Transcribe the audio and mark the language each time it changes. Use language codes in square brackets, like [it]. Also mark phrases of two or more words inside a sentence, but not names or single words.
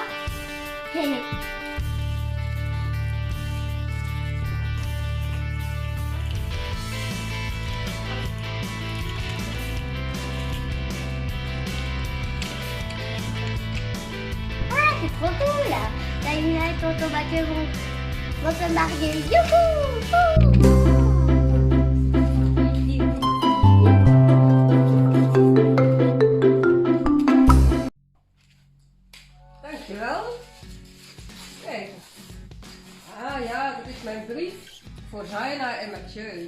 [fr] Tenez. Ah, c'est trop cool. Zaina et tonton Mathieu vont se marier. Youhou! [nl] Dankjewel. Kijk. Ah ja, dat is mijn brief voor Zaina en Mathieu.